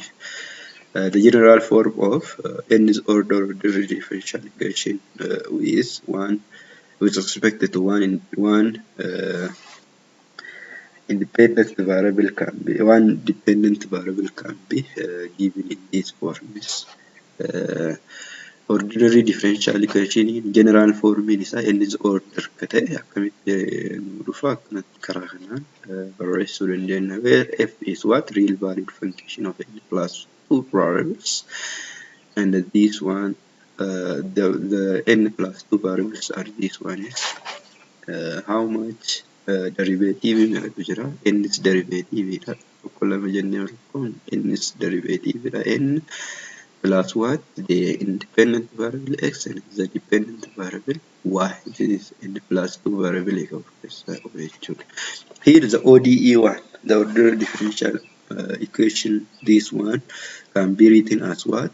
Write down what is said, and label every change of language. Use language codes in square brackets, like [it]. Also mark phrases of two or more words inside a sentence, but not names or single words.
[en] The general form of nth order ordinary differential equation is one with respect to one independent variable can be dependent variable can be given in these forms. Ordinary differential equation general form [om] isaa [en] nth order [om] akka ta'e akkamitti nu dhufa akkanatti karaa kanaan barreessuu dandeenya. [en] Where f is what real valued function of n plus 2 variables, and this one the n plus 2 variables are this one is how much derivative [om] meeqatu jira, [en] n's derivative dha [om] tokko lama jennee rakkoon [en] n's derivative dha n plus what the independent variable x and the dependent variable y, this is n plus 2 variable jechuudha. Here the ODE one, the ordinary differential equation, this one can be written as what?